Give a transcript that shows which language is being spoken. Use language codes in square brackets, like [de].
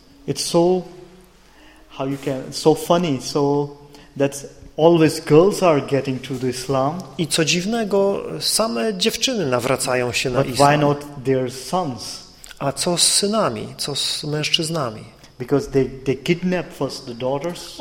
[en] It's so how you can so funny so that's always girls are getting to the Islam. [pl] I co dziwnego, same dziewczyny nawracają się na islam. [en] But why not their sons? [pl] A co z synami, co z mężczyznami? [en] Because they kidnap first the daughters.